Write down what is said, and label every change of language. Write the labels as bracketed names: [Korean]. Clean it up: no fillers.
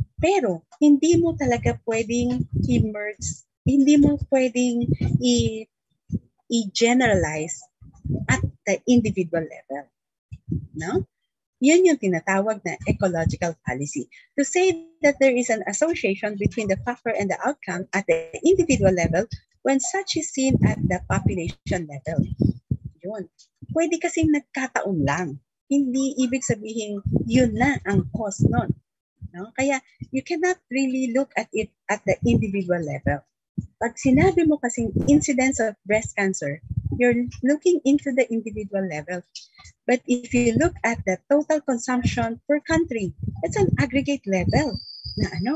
[Filipino] Pero hindi mo talaga pwedeng hindi mo pwedeng i-generalize [English] at the individual level. [Filipino] No? Yun yung tinatawag na ecological fallacy. [English] To say that there is an association between the factor and the outcome at the individual level when such is seen at the population level. [Filipino] Yun. Pwede kasing nagkataon lang. Hindi ibig sabihin yun na ang cause nun. No? [English] Kaya you cannot really look at it at the individual level. [Filipino] Pag sinabi mo kasing [English] incidence of breast cancer, you're looking into the individual level. But if you look at the total consumption per country, it's an aggregate level na